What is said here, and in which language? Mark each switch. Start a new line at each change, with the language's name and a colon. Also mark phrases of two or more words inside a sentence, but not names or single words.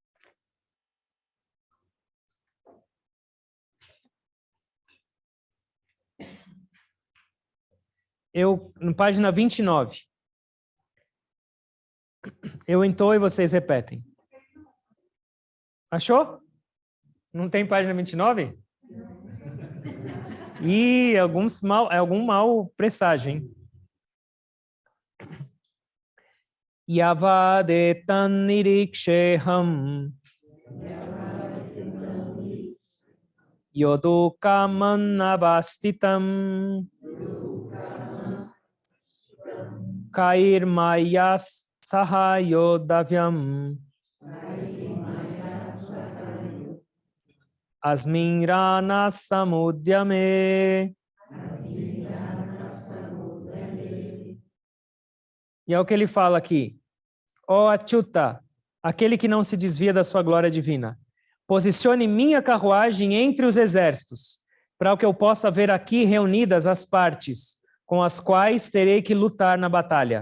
Portuguese: Na página 29. Eu entoo e vocês repetem. Achou? Não tem página 29? Ih, algum mal presságio, hein?
Sanskrit: यावद् एतान् निरीक्षे अहं योद्धुकामान् अवस्थितान् कैर् मया सह योद्धव्यम् अस्मिन् रणसमुद्यमे.
Portuguese: E é o que ele fala aqui. Ó Achyuta, aquele que não se desvia da sua glória divina, posicione minha carruagem entre os exércitos, para que eu possa ver aqui reunidas as partes com as quais terei que lutar na batalha.